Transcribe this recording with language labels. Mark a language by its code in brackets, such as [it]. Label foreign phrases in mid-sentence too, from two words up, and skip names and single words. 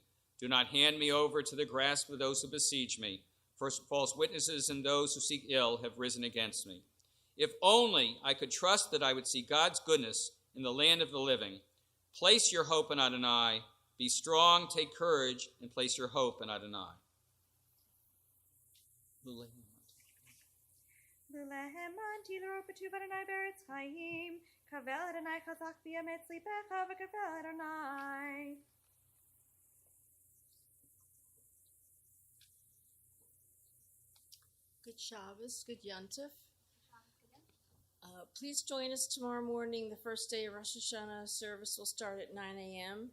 [en] Do not hand me over to the grasp of those who besiege me, for false witnesses and those who seek ill have risen against me. If only I could trust that I would see God's goodness in the land of the living. Place your hope in Adonai. Be strong, take courage, and place your hope in Adonai. [he] לולא האמנתי לראות בטוב אדוני בארץ חיים. קוה אל אדוני חזק ויאמץ לבך וקוה אל אדוני. [en] Good Shabbos, good Yontif. Please join us tomorrow morning. The first day of Rosh Hashanah service will start at 9 a.m.